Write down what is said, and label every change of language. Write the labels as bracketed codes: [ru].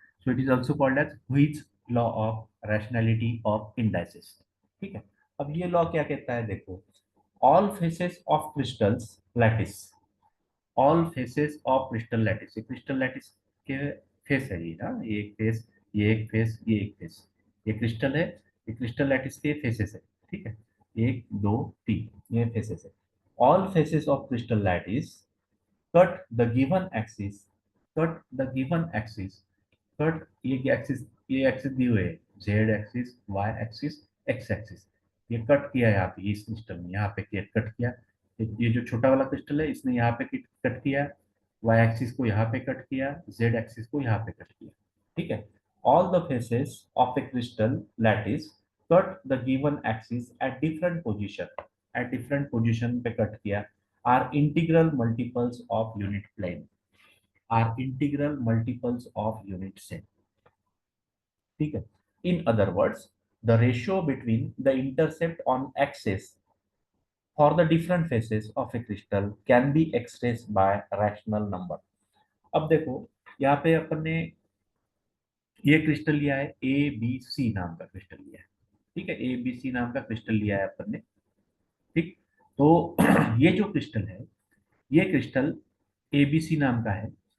[en] So it is also called as Hui's law of rationality of indices। [hi] ठीक है, अब ये लॉ क्या कहता है देखो, [en] all faces of crystals lattice, all faces of crystal lattice, [hi] ये क्रिस्टल लैटिस के फेस है, ये ना, ये एक फेस, ये एक फेस, ये एक फेस, ये क्रिस्टल है, ये क्रिस्टल लैटिस के फेसेस है। ठीक है, एक दो तीन, ये फेसेस है। [en] all faces of crystal lattice cut the given axis, [hi] cut the given axis, cut ये एक्सिस, ये एक्सिस दिए हुए हैं, Z axis, Y axis, x axis, ये कट किया यहाँ पे, इस क्रिस्टल में यहाँ पे कट किया। ये जो छोटा वाला क्रिस्टल है इसने यहाँ पे कट किया, वाई एक्सिस को यहाँ पे कट किया, जेड एक्सिस को यहाँ पे कट किया। ठीक है। [en] all the faces of a crystal lattice cut the given axis at different position, at different position [hi] पे कट किया, [en] Are integral multiples of unit plane, are integral multiples of unit cell. [hi] ठीक है। [en] In other words, the ratio between the intercept on axis for the different faces of a crystal can be expressed by rational number। [hi] अब देखो यहाँ पे अपन ने ये crystal लिया है, ए बी सी नाम का क्रिस्टल लिया है। ठीक है, ए बी सी नाम का क्रिस्टल लिया है अपन ने। ठीक। तो ये जो क्रिस्टल है, ये क्रिस्टल ए बी सी नाम का है।